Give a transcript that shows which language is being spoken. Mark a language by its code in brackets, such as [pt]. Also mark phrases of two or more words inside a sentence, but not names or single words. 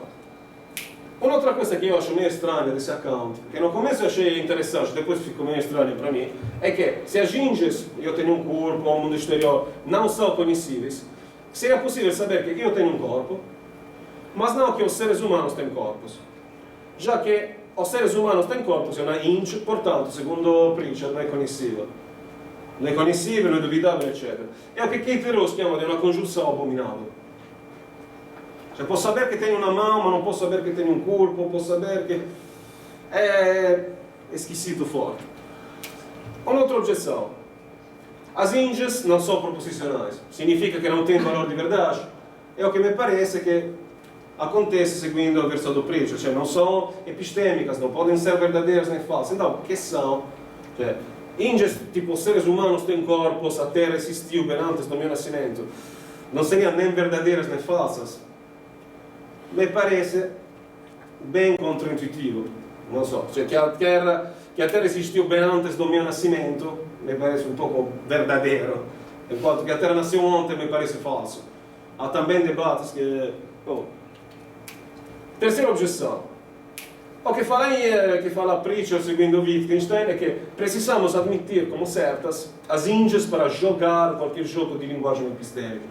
[pt] Un'altra coisa que eu acho meio estranha desse account, que no começo eu achei interessante, depois ficou meio estranho para mim, é que se as ginges, eu tenho um corpo, o mundo exterior, não são conhecíveis, seria possível saber que eu tenho um corpo, mas não que os seres humanos têm corpos. Já que os seres humanos têm corpos, é uma inch, portanto, segundo Pritchard, não é conhecível. Não é conhecível, não é duvidabile, eccetera. É o que Kate Rose [it] chiama di una [pt] congiunção abominável. Cioè, posso saber che tenho una mão, ma non posso saber che tenho um corpo, posso saber que... É esquisito forte. Uma outra objeção. As inges não são proposicionais. Significa que não têm valor de verdade. É o que me parece que acontece seguindo a versão do Pritchard. Cioè, não são epistêmicas, não podem ser verdadeiras nem falsas. Então, o que são? Cioè, inges, tipo, seres humanos têm corpos, a Terra existiu bem antes do meu nascimento. Não seriam nem verdadeiras nem falsas. Me parece bem contra-intuitivo, não so, cioè que a Terra existiu bem antes do meu nascimento, me parece um pouco verdadeiro, enquanto que a Terra nasceu ontem me parece falso. Há também debates que... Bom. Terceira objeção. O que fala Pritchard seguindo Wittgenstein é que precisamos admitir como certas as inges para jogar qualquer jogo de linguagem epistêmica.